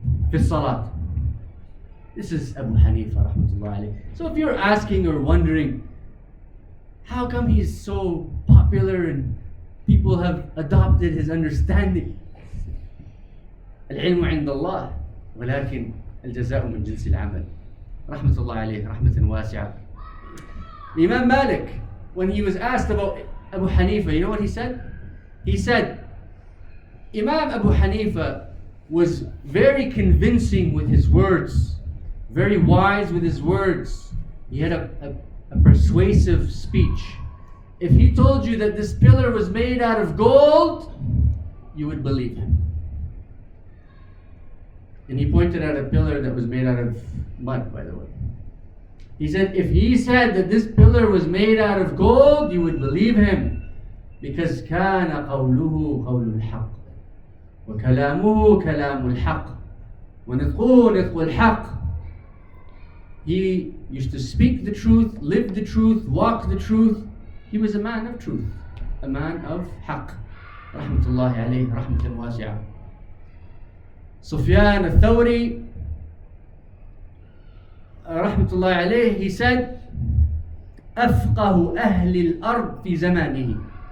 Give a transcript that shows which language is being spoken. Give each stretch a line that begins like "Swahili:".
English: Fi salat. This is Abu Hanifa rahmatullahi alayhi. So if you're asking or wondering, how come he's so popular and people have adopted his understanding?
Arabic: العلم عند الله ولكن الجزاء من جنس العمل. رحمة الله عليه رحمة واسعة.
English: Imam Malik, when he was asked about Abu Hanifa, you know what he said? He said, Imam Abu Hanifa was very convincing with his words, very wise with his words. He had a persuasive speech. if he told you that this pillar was made out of gold, you would believe him. And he pointed at a pillar that was made out of mud, by the way. He said, if he said that this pillar was made out of gold, you would believe him.
Arabic: Because كان قوله قول الحق وكلامه كلام الحق ونطقه نطق الحق.
English: He used to speak the truth, live the truth, walk the truth. He was a man of truth, a man of haqq. Rahmatullahi alayhi, rahmatan wasi'ah. Sufyan al-Thawri, rahmatullahi alayhi, he said,
Arabic: أفقه أهل الأرض في زمانه.